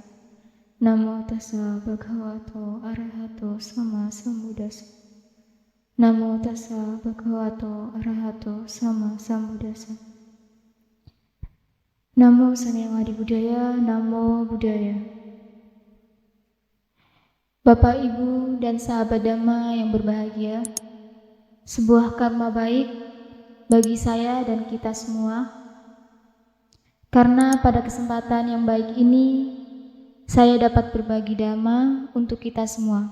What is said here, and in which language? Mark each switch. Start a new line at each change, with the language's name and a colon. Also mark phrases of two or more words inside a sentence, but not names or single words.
Pali: Namo tassa bhagavato arahato sama sambuddhassa. Namo tassa bhagavato arahato sama sambuddhassa. Namo Sang Hyang Adi Budaya, Namo Buddhaya.
Indonesian: Bapak, Ibu, dan sahabat Dhamma yang berbahagia, sebuah karma baik bagi saya dan kita semua, karena pada kesempatan yang baik ini saya dapat berbagi Dhamma untuk kita semua.